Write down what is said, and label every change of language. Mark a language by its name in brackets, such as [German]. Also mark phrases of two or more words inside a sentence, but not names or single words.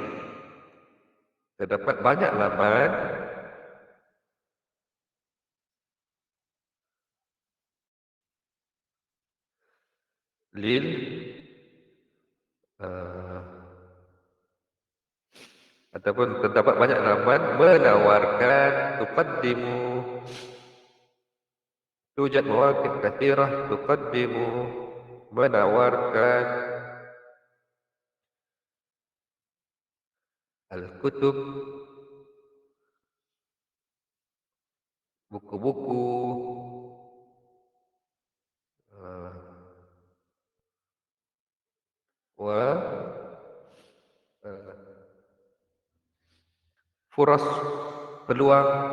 [Malay] Terdapat banyak laman lil ataupun terdapat banyak laman menawarkan tuqaddimu, [Arabic] توجد مواقع كثيرة تقدم, [Malay] menawarkan al-kutub, buku-buku, [Arabic] و فرص, [Malay] peluang,